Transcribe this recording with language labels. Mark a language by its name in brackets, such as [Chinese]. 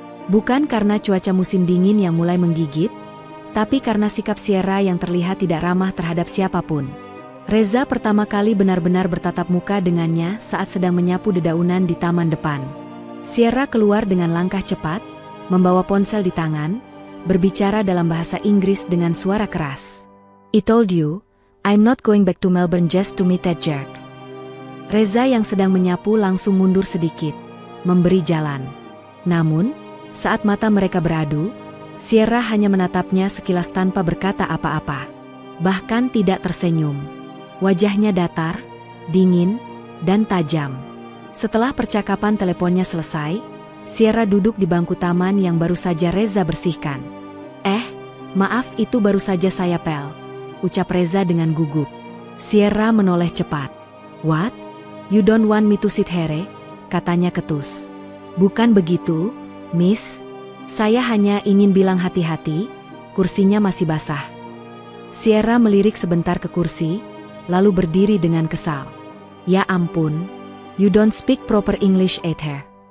[Indonesian] Bukan karena cuaca musim dingin yang mulai menggigit, tapi karena sikap Sierra yang terlihat tidak ramah terhadap siapapun. Reza pertama kali benar-benar bertatap muka dengannya saat sedang menyapu dedaunan di taman depan. Sierra keluar dengan langkah cepat, membawa ponsel di tangan, berbicara dalam bahasa Inggris dengan suara keras. [English] "I told you, I'm not going back to Melbourne just to meet that jerk." [Indonesian] Reza yang sedang menyapu langsung mundur sedikit, memberi jalan. Namun, saat mata mereka beradu, Sierra hanya menatapnya sekilas tanpa berkata apa-apa. Bahkan tidak tersenyum. Wajahnya datar, dingin, dan tajam. Setelah percakapan teleponnya selesai, Sierra duduk di bangku taman yang baru saja Reza bersihkan. Maaf itu baru saja saya pel," ucap Reza dengan gugup. Sierra menoleh cepat. "What? [English] You don't want me to sit here?" [Indonesian] katanya ketus. "Bukan begitu, Miss. Saya hanya ingin bilang hati-hati, kursinya masih basah." Sierra melirik sebentar ke kursi, lalu berdiri dengan kesal. "Ya ampun, [English] you don't speak proper English either."